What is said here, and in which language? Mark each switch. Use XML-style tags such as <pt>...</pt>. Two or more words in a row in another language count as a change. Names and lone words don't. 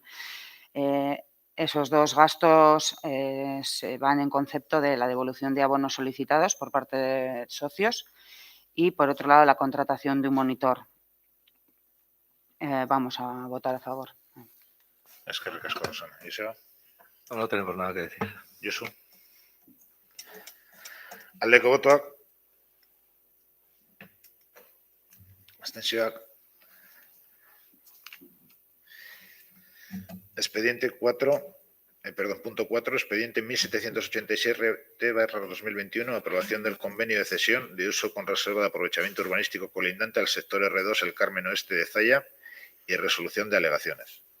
<es>Esos dos gastos se van en concepto de la devolución de abonos solicitados por parte de socios y, por otro lado, la contratación de un monitor. Vamos a votar a favor.</es> <eu>Eskerrik asko, Rosana Joseba.</eu> <es>No tenemos nada que decir. Josu.</es> <eu>Aldeko botoak, abstentzioak.</eu> <es>Expediente 4, punto 4, expediente 1787/2021, aprobación del convenio de cesión de uso con reserva de aprovechamiento urbanístico colindante al sector R2 El Carmen Oeste de Zalla y resolución de alegaciones.</es>